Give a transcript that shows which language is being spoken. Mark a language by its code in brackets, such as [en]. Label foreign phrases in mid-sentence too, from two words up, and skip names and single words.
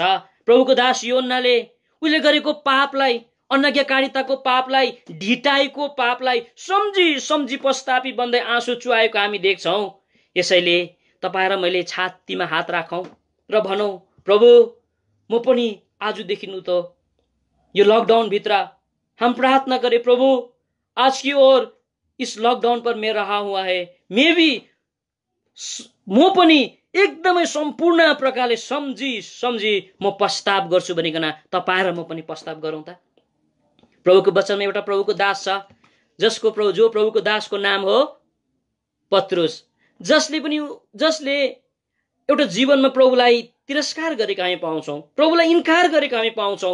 [ne] प्रभुको दास यूहन्नाले उसले गरेको पापलाई, अनज्ञाकारिताको पापलाई, ढिटाइको पापलाई सम्झी पश्चातापी बन्दै आँसु चुहाएको हामी देख्छौँ। यसैले तपाईँ र मैले छातीमा हात राखौँ र भनौँ, प्रभु म पनि आजदेखि त यो लकडाउन भित्र [hi] हम प्रार्थना करें, प्रभु आज की ओर इस लकडाउन पर मैं रहा हुआ है, मैं भी [ne] म पनि एकदमै सम्पूर्ण प्रकारले सम्झी म पश्चाताप गर्छु भनिकन तपाईँ र म पनि पश्चाताप गरौँ त। प्रभुको वचनमा एउटा प्रभुको दास छ जो प्रभुको दासको नाम हो पत्रुस, जसले एउटा जीवनमा प्रभुलाई तिरस्कार गरेका हामी पाउँछौँ, प्रभुलाई इन्कार गरेका हामी पाउँछौँ।